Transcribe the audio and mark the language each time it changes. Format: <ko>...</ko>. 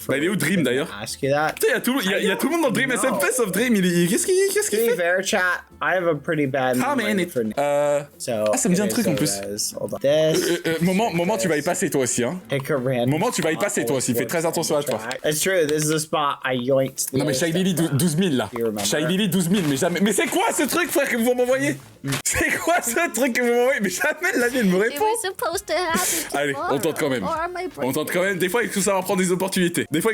<fr>Bah il est où Dream d'ailleurs?</fr> <en>Ask you that.</en> <fr>Putain, il y a tout le monde dans Dream SMP sauf Dream. Qu'est-ce qu'il fait?</fr> <en>To be fair, chat, I have a pretty bad memory for</en> <fr>ça me dit un truc en plus. Moment, tu vas y passer toi aussi, hein. Moment, tu vas y passer toi aussi. Fais très attention à toi.</fr> <en>It's true, this is the spot I yoinked.</en> <fr>Non mais Shy Lily 12 000 là. Shy Lily 12 000, mais jamais. Mais c'est quoi ce truc, frère, que vous m'envoyez? C'est quoi ce truc que vous m'envoyez? Mais jamais la vie elle me répond. Allez, on tente quand même. On tente quand même. Des fois, il faut savoir prendre des opportunités.</fr>